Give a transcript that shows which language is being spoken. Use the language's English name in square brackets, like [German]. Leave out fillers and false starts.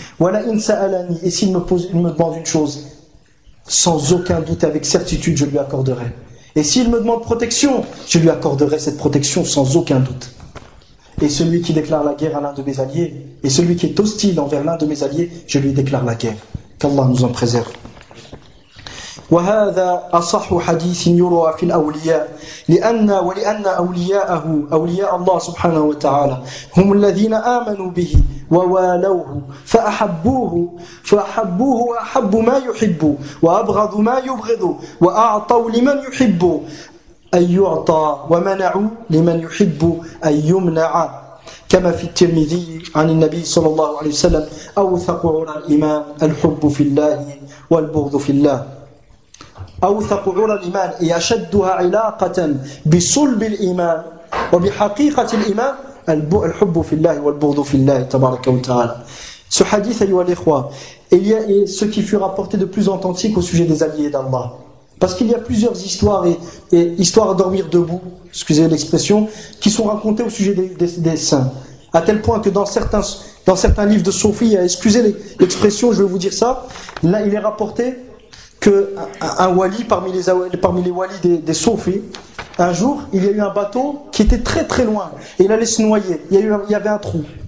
[French] Voilà insa alani. Et s'il me demande une chose, sans aucun doute, avec certitude, je lui accorderai. Et s'il me demande protection, je lui accorderai cette protection sans aucun doute. Et celui qui déclare la guerre à l'un de mes alliés, et celui qui est hostile envers l'un de mes alliés, je lui déclare la guerre. Qu'Allah nous en préserve. [Arabic] وهذا أصح حديث يروى في الأولياء ولأن أولياءه أولياء الله سبحانه وتعالى هم الذين آمنوا به ووالوه فأحبوه وأحب ما يحب وأبغض ما يبغض وأعطوا لمن يحب أن يعطى ومنعوا لمن يحب أن يمنع كما في الترمذي عن النبي صلى الله عليه وسلم أوثق عرى الإيمان الحب في الله والبغض في الله أوثق عرى الإيمان يشدها علاقة بصلب الإيمان وبحقيقة الإيمان الحب في الله والبغض في الله تبارك وتعالى. [French] Ce hadith, [Arabic] ayouha l'ikhwa, [French] il y a ce qui fut rapporté de plus authentique au sujet des alliés d'Allah. Parce qu'il y a plusieurs histoires et histoires à dormir debout, excusez l'expression, qui sont racontées au sujet des saints. À tel point que dans certains livres de soufis, excusez l'expression, je vais vous dire ça, là il est rapporté qu'un wali parmi les walis des soufis, un jour, il y a eu un bateau qui était très très loin et il allait se noyer. Il y avait un trou.